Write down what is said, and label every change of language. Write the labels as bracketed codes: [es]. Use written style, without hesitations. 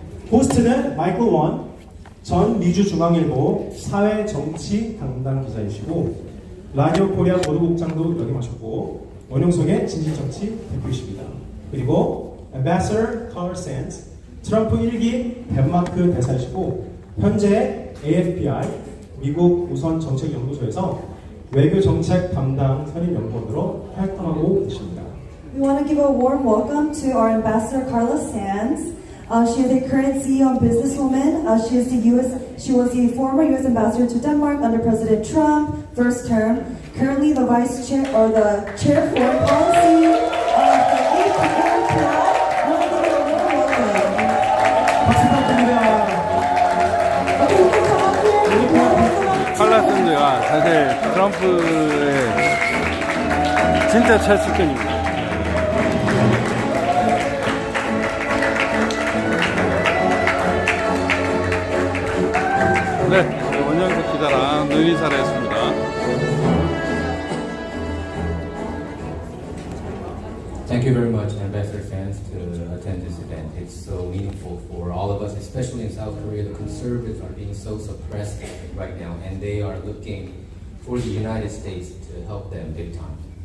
[ko] 호스트는 마이클 원 전 미주중앙일보 사회정치 담당 기자이시고 라디오 코리아 보도국장도 역임하셨고 원영송의 진실정치 대표이십니다. 그리고 Ambassador 칼라샌즈 트럼프 1기 덴마크 대사이시고 현재 AFPI 미국 우선 정책연구소에서 외교정책 담당 선임연구원으로 활동하고 계십니다. [en] We want to give a warm welcome to our ambassador Carla Sands. She is a current CEO and businesswoman. She was the former U.S. ambassador to Denmark under President Trump, first term. Currently the vice chair or the chair of foreign policy of the API. I want to give a warm welcome. [ko] 박수 부탁드립니다. [en] Okay, you can come up here. You can come up. [ko] 칼라샌즈가 사실 트럼프의 진짜 최측근입니다. 네, 원영석 기자랑 눈인사를 했습니다. [en] Thank you very much, Ambassador Sands, to attend this event. It's so meaningful for all of us, especially in South Korea. The conservatives are being so suppressed right now, and they are looking for the United States to help them big time.